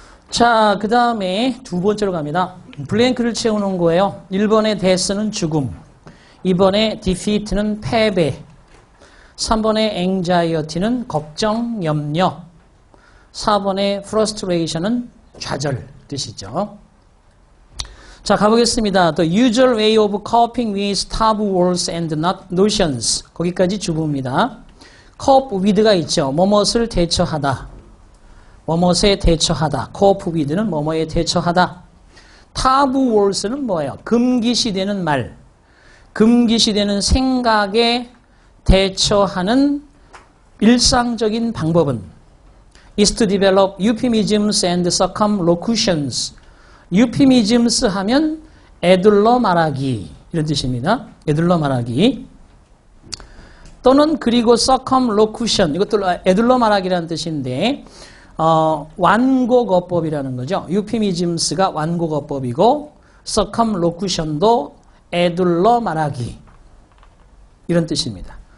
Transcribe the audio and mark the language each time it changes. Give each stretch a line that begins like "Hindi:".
Korean: 자, 그 다음에 두 번째로 갑니다. 블랭크를 채우는 거예요. 1번의 death는 죽음. 2번의 defeat는 패배. 3번의 anxiety는 걱정, 염려. 4번의 frustration은 좌절 뜻이죠. 자, 가보겠습니다.
English: The usual way of coping with taboos and notions.
Korean: 거기까지 주부입니다. cope with가 있죠. 뭐뭇을 대처하다. 뭐뭇에 대처하다. cope with는 뭐뭐에 대처하다. taboos는 뭐예요? 금기시되는 말. 금기시되는 생각에 대처하는 일상적인 방법은
English: is to develop euphemisms and circumlocutions.
Korean: euphemisms 하면 애둘러 말하기 이런 뜻입니다. 애둘러 말하기. 또는 그리고 circumlocution, 이것도 에둘러 말하기라는 뜻인데 완곡어법이라는 거죠. 유피미즘스가 완곡어법이고 circumlocution도 에둘러 말하기 이런 뜻입니다.